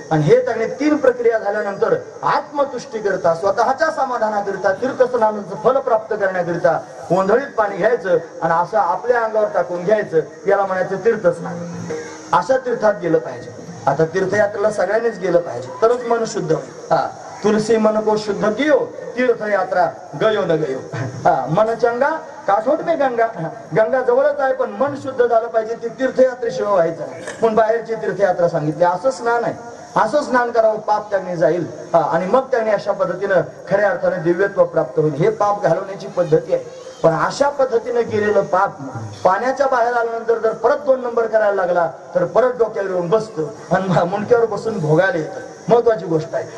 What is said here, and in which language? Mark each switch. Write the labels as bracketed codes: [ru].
[mr] आणि हे त्यांनी 3 प्रक्रिया झाल्यानंतर आत्मतुष्टी करता, स्वतःच्या समाधानाकरिता, तीर्थस्नानाचं फल प्राप्त करण्याकरिता ओंधळीत पाणी घ्यायचं आणि असं आपल्या अंगावर टाकून घ्यायचं. याला म्हणायचं तीर्थस्नान. अशा तीर्थात गेलं पाहिजे. आता तीर्थयात्रेला सगळ्यांनीच गेलं पाहिजे तरच मन शुद्ध होईल. [hi] तुलसी मन को शुद्ध कियो, तीर्थयात्रा गयो न गयो. मन चंगा काठोट में गंगा. [mr] गंगा जवळच आहे पण मन शुद्ध झालं पाहिजे. ती तीर्थयात्रेशिवाय व्हायचं नाही. पण बाहेरची तीर्थयात्रा सांगितली. असं स्नान आहे, असं स्नान करावं, पाप त्याने जाईल आणि मग त्याने अशा पद्धतीनं खऱ्या अर्थाने दिव्यत्व प्राप्त होईल. हे पाप घालवण्याची पद्धती आहे. पण अशा पद्धतीने गेलेलं पाप पाण्याच्या बाहेर आल्यानंतर जर परत 2 नंबर करायला लागला तर परत डोक्यावर येऊन बसतो आणि मुंडक्यावर बसून भोगायला येतं. महत्वाची गोष्ट आहे.